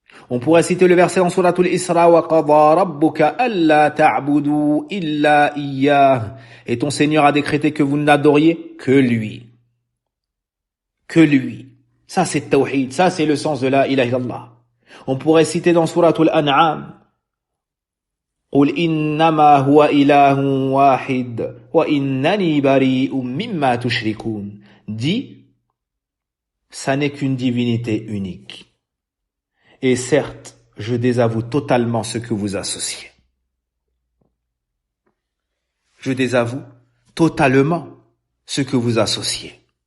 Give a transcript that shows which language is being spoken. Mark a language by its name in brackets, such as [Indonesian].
[French] On pourrait citer le verset dans Surat al-Isra [Arabic] wa qada rabbuka alla ta'budu illa iyyah. [French] Et ton Seigneur a décrété que vous n'adoriez que lui. Que lui. Ça c'est tawhid, ça c'est le sens de la ilaha illallah. On pourrait citer dans [Arabic] Surat al-An'am قُلْ إِنَّمَا هُوَ إِلَهٌ وَاحِدٌ وَإِنَّنِي بَرِيءٌ مِّمَّا تُشْرِكُونَ. [French] Dis, ça n'est qu'une divinité unique. Et certes, je désavoue totalement ce que vous associez. Je désavoue totalement ce que vous associez.